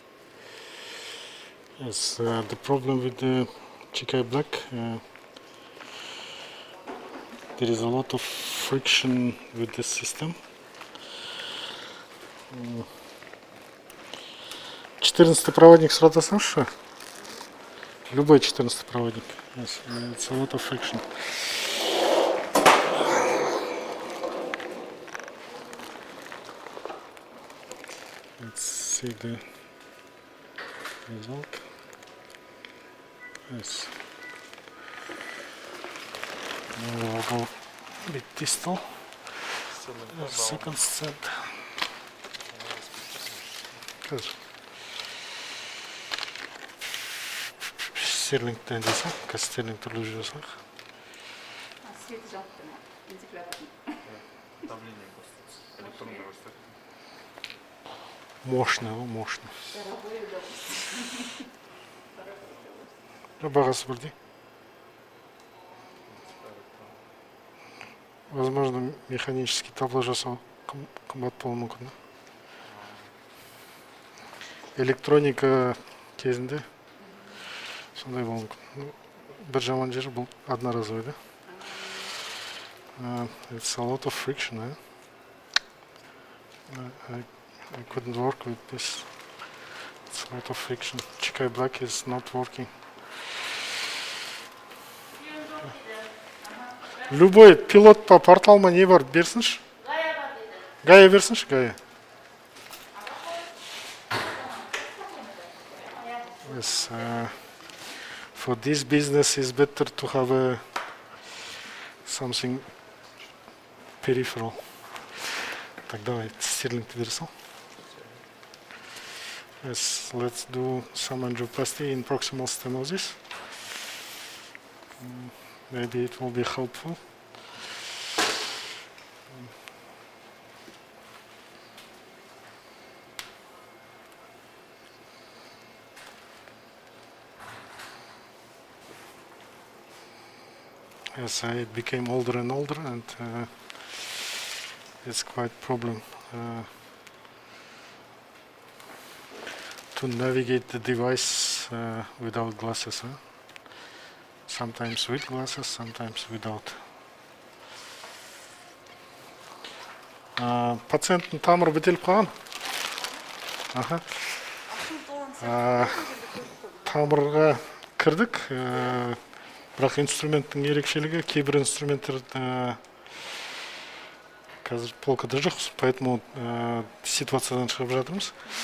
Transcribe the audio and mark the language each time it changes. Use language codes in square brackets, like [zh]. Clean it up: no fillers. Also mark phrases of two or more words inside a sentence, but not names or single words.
[en] Yes, the problem with the ICA black, there is a lot of friction with this system. [ru] 14 проводник сразу слышишь? Любой 14 проводник. [en] Yes, it's a lot of friction. Let's see the result. Yes. Now we'll go a bit distal. Second set. [kk] Стерлингтен дейсің, қазір стерлингті үліп жүресің. [ru] Свет жалко, вентилятор. Давление просто. Электронный ростер. Мощный, мощный. Дорогой удовольствие. [kk] Бағасы бірдей. [ru] Возможно, механический табло [kk] жасау қымбат болуы мүмкін. Электроника кезінде сондай болуы мүмкін. Бір жаман жері бұл одноразовый, да? [en] It's a lot of friction, eh? I couldn't work with this. It's a lot of friction. Chikai Black is not working. [ru] Любой пилот [kk] по порталыма не бар, берсінші? Гая берсінші, Гая. [en] Yes, for this business it's better to have something peripheral. [ru] Так, давай, [kk] стерлингті берсің. [en] Yes, let's do some angioplasty in proximal stenosis. Maybe it will be helpful. Yes, I became older and older, and it's quite a problem to navigate the device without glasses. Sometimes with glasses, sometimes without. [kk] Пациенттің тамыры бітеліп қалған. Тамырға кірдік. Бірақ инструменттің ерекшелігі, кейбір инструменттер қазір полкада жоқ, поэтому ситуациядан шығып жатырмыз.